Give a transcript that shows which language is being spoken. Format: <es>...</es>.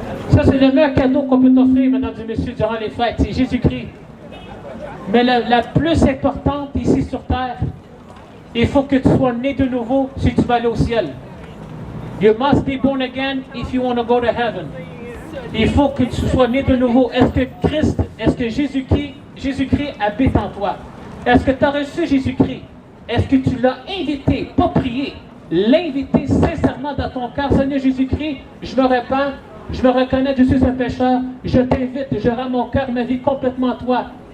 <fr>Ça, c'est le meilleur cadeau qu'on peut t'offrir, mesdames et messieurs, durant les fêtes. C'est Jésus-Christ. Mais la plus importante ici sur terre, il faut que tu sois né de nouveau si tu veux aller au ciel.</fr> <en>You must be born again if you want to go to heaven.</en> <fr>Il faut que tu sois né de nouveau. Est-ce que Jésus-Christ habite en toi? Est-ce que tu as reçu Jésus-Christ? Est-ce que tu l'as invité, pas prié, l'inviter sincèrement dans ton cœur? Seigneur Jésus-Christ, je me répands, je me reconnais que je suis un pécheur, je t'invite, je rends mon cœur, ma vie complètement à toi.</fr>